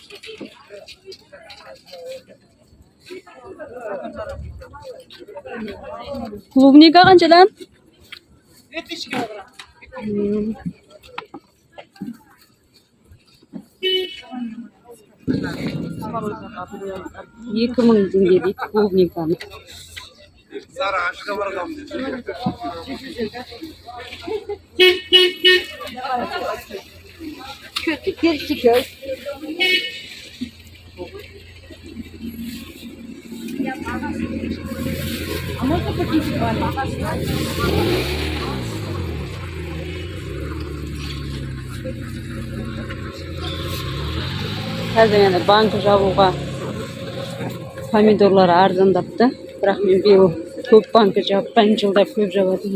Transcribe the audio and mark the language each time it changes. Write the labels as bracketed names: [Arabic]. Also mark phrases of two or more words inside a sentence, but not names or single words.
[Kazakh] Клубника қаншадан? 2000 килограмм. 2000 теңге дейді клубниканы. Сара, ашқа барғам. Персик. [Russian] А можно пакетик маленький? [Kazakh] Қазір енді банк жабуға помидорлар арзандапты. Бірақ мен биыл көп банкі жаппайын, жылдап көп жабатын.